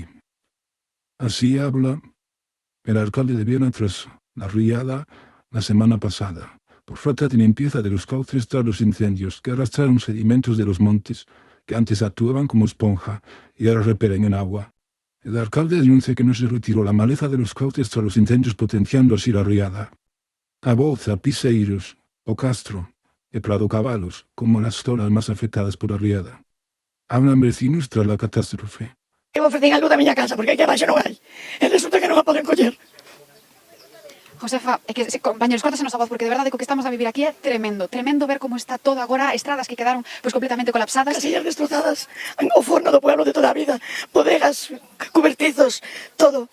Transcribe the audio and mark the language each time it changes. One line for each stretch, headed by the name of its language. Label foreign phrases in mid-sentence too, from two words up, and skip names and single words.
Spanish: Así habla el alcalde de Viena tras la riada la semana pasada, por falta de limpieza de los cauces tras los incendios que arrastraron sedimentos de los montes, que antes actuaban como esponja y ahora repelen en agua. El alcalde denuncia que no se retiró la maleza de los cauces tras los incendios, potenciando así la riada. A Boza, Piseiros, o Castro e Prado Cabalos, como las zonas más afectadas por la riada. Hablan vecinos tras la catástrofe.
Galician: Eu ofrecen algo da miña casa, porque aquí abaixo non hai. E resulta que non a poden coller. Josefa, é que, compañeros, córtasenos a voz, porque de verdade que o que estamos a vivir aquí é tremendo. Tremendo ver como está todo agora, estradas que quedaron pois completamente colapsadas. Casillas destrozadas, o forno do pueblo de toda a vida, bodegas, cubertizos, todo.